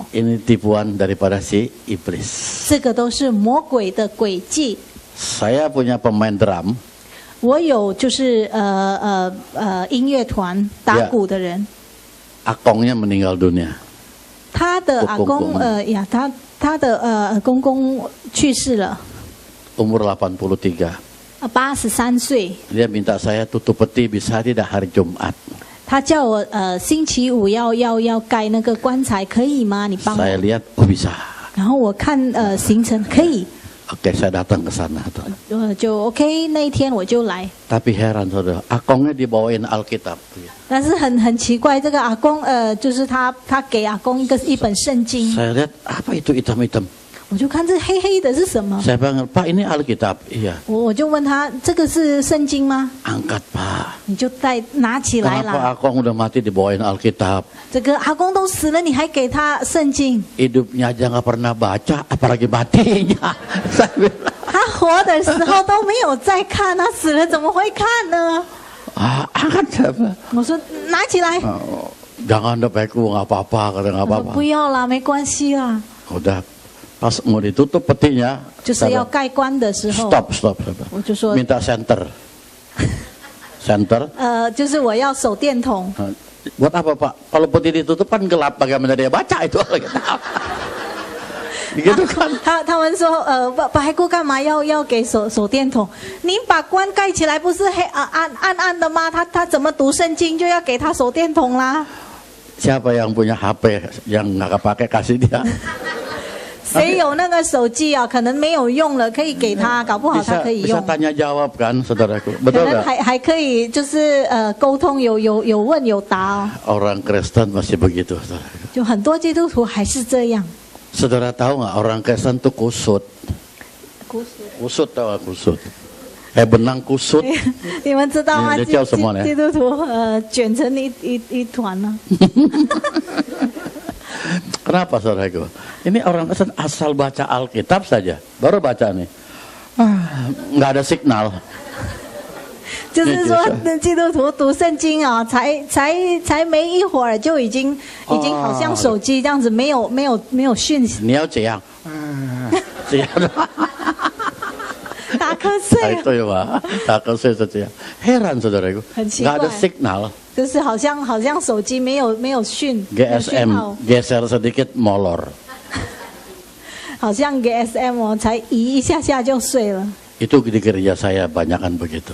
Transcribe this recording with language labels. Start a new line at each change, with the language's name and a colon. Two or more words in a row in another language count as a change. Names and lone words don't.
Indonesian: Ini tipuan daripada si iblis.
Chinese: 这个都是魔鬼的诡计。
Indonesian: Saya punya pemain drum.
Chinese: 我有就是音乐团打鼓的人，
Indonesian: Akongnya meninggal dunia.
Chinese: 他的阿公他的公公去世了，
Indonesian: Umur 83.
Chinese: 83岁。
Indonesian: Dia minta saya tutup peti bisa tidak hari Jumat.
Chinese: 他叫我星期五要盖那个棺材，可以吗？你帮我。
Indonesian: Saya lihat, oh bisa.
Chinese: 然后我看行程可以，
Indonesian: Oke, saya datang ke sana.
Chinese: 就 OK， 那一天我就来。
Indonesian: Tapi heran saudara, akongnya dibawain Alkitab.
Chinese: 但是很奇怪，这个阿公就是他给阿公一本圣经，
Indonesian: Saya lihat, apa itu hitam-hitam?
Chinese: 我就看这黑黑的是什么，
Indonesian: Saya bilang, Pak ini Alkitab. Iya.
Chinese: 我就问他这个是圣经吗？
Indonesian: Angkat Pak.
Chinese: 你就拿起来
Indonesian: Kenapa
Chinese: 啦。
Indonesian: akong udah mati dibawain Alkitab?
Chinese: 这个阿公都死了，你还给他圣经？
Indonesian: Hidupnya aja nggak pernah baca, apalagi matinya. Saya bilang,
Chinese: 他活的时候都没有在看，他死了怎么会看呢？
Indonesian: angkat siapa?
Chinese: 我说拿起来，
Indonesian: Jangan deh Pak, nggak apa-apa, kata nggak
Chinese: 我说
Indonesian: apa-apa.
Chinese: 不要啦，没关系啦。
Indonesian: Udah, pas mau ditutup petinya,
Chinese: 就是要盖棺的时候，
Indonesian: stop.
Chinese: 我就说
Indonesian: Minta center. Center.
Chinese: 就是我要手电筒。
Indonesian: Buat apa Pak? Kalau peti ditutup kan gelap, bagaimana dia baca itu Alkitab? Gitu kan?
Chinese: 他们说白姑干嘛要给手电筒？你把棺盖起来不是暗的吗？他怎么读圣经就要给他手电筒啦？
Indonesian: Siapa yang punya HP yang nggak kepake kasih dia?
Chinese: 谁有那个手机啊？可能没有用了，可以给他，搞不好他可以
Indonesian: Bisa
Chinese: 用。
Indonesian: tanya jawab kan, saudaraku?
Chinese: 可
Indonesian: Betul
Chinese: 能
Indonesian: nggak?
Chinese: 还可以就是沟通有问有答哦。
Indonesian: Orang Kristen masih begitu, saudara.
Chinese: 就很多基督徒还是这样。
Indonesian: Saudara tahu nggak orang Kristen tuh kusut? Kusut tahu nggak kusut? Benang kusut.
Chinese: 你们知道吗？这叫什么呢？基督徒卷成一团呢。
Indonesian: Kenapa saudaraku? Ini orang Kristen asal baca Alkitab saja, baru baca nih. Nggak ada signal.
Chinese: 就是说，基督徒读圣经啊，才没一会儿就已经好像手机这样子，没有讯息，
Indonesian: Ini这样.
Chinese: 打瞌睡，
Indonesian: Itu ya Pak, tak kesel saja. Heran saudaraku,
Chinese: 很奇
Indonesian: nggak
Chinese: 怪
Indonesian: ada signal.
Chinese: 就是好像手机没有讯 GSM 号，
Indonesian: geser sedikit molor.
Chinese: 好像 GSM 哦，才移一下下就睡了。
Indonesian: Itu di gereja saya banyakan begitu.